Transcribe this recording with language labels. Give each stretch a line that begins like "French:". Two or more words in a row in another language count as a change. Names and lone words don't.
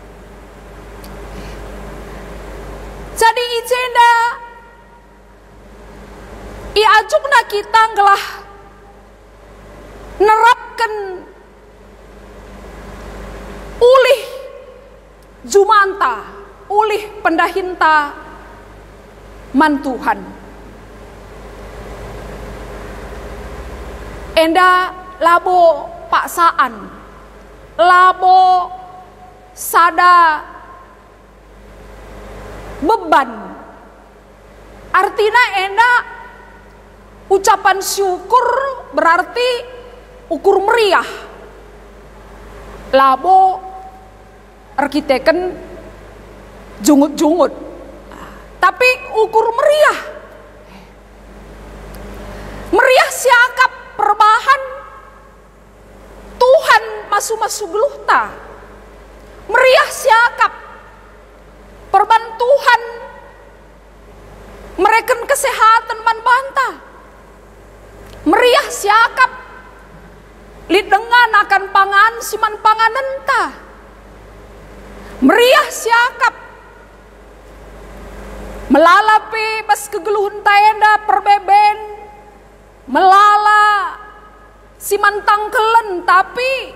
Batak Karo: Jadi ijenda iajukna kita ngelah nerapkan ulih jumanta, ulih pendahinta man Tuhan. Enda labo paksaan, labo sada beban. Artinya enda
Indonesian: ucapan syukur berarti
Batak Karo: ukur meriah. Labo arkiteken jungut-jungut. Tapi ukur meriah. Meriah siakap perbahan Tuhan masu-masu geluhta. Meriah siakap perban Tuhan mereken kesehatan man banta. Meriah siakap lid dengan akan pangan siman panganenta. Meriah siakap melalapi pas kegeluhun taenda perbeben melala siman tangkelen tapi